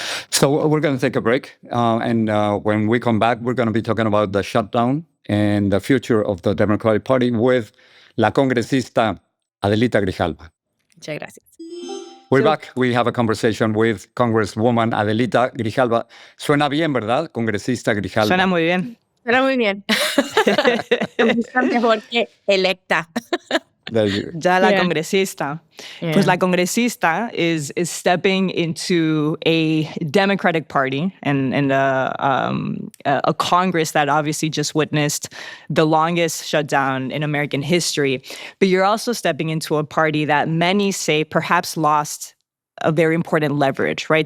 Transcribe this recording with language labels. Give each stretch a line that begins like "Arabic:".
English: So we're going to take a break. And when we come back, we're going to be talking about the shutdown and the future of the Democratic Party with
Spanish: la congresista
English: Adelita Grijalva.
Spanish: Muchas gracias.
English: We're back. We have a conversation with Congresswoman Adelita Grijalva.
Spanish: Suena bien, ¿verdad? Congresista Grijalva. Suena muy bien. Suena muy bien. Me gusta mejor que electa. Ya la
English: Yeah.
Spanish: congresista.
English: Yeah.
Spanish: Pues la congresista
English: is stepping into a Democratic Party and a Congress that obviously just witnessed the longest shutdown in American history. But you're also stepping into a party that many say perhaps lost a very important leverage, right?